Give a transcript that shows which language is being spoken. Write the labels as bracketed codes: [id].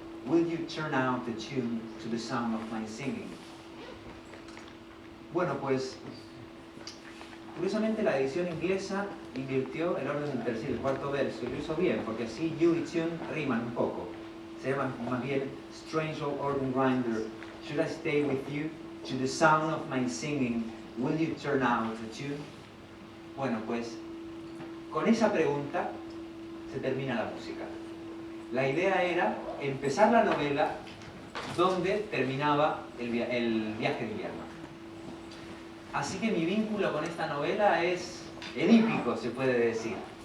[en] Will you turn out the tune to the sound of my singing? [es] Bueno, pues curiosamente la edición inglesa invirtió el orden del tercer y el cuarto verso y lo hizo bien, porque así you y tune riman un poco. Se llama más bien [en] Strange old organ grinder, should I stay with you? To the sound of my singing, will you turn out the tune? [es] Bueno, pues con esa pregunta se termina la música. La idea era empezar la novela donde terminaba el viaje de invierno. Así que mi vínculo con esta novela es edípico, se puede decir.